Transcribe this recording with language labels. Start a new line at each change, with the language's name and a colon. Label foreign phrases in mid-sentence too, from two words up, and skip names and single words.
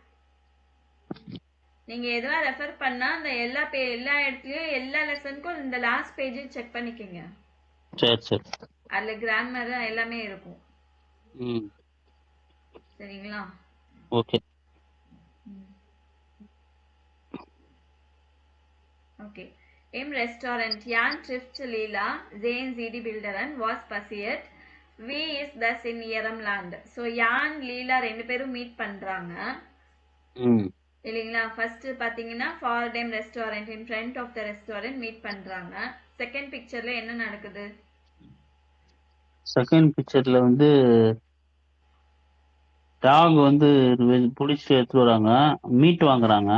Tamil: நீங்க எதுவா ரெஃபர் பண்ணா அந்த எல்லா இடத்துலயும் எல்லா லெசனுக்கும் இந்த லாஸ்ட் பேஜ் செக் பண்ணிக்கங்க. சரி சரி. அதுல கிராமர் எல்லாமே இருக்கும். சரிங்களா? ஓகே ஓகே.
German: Im Restaurant Jan trifft Leela, sehen Sie die Bilderin, was passiert? Wie ist das in Ihrem Land?
Tamil: So Jan, Leela ரெண்டு பேரும் மீட் பண்றாங்க இல்லைங்களா? ஃபர்ஸ்ட் பாத்தீங்கன்னா
German: vor dem Restaurant,
English: in front of the restaurant
Tamil: மீட் பண்றாங்க. செகண்ட் பிக்சர்ல என்ன நடக்குது? செகண்ட் பிக்சர்ல வந்து டாக் வந்து புடிச்சு எடுத்துட்டு வராங்க, மீட் வாங்குறாங்க.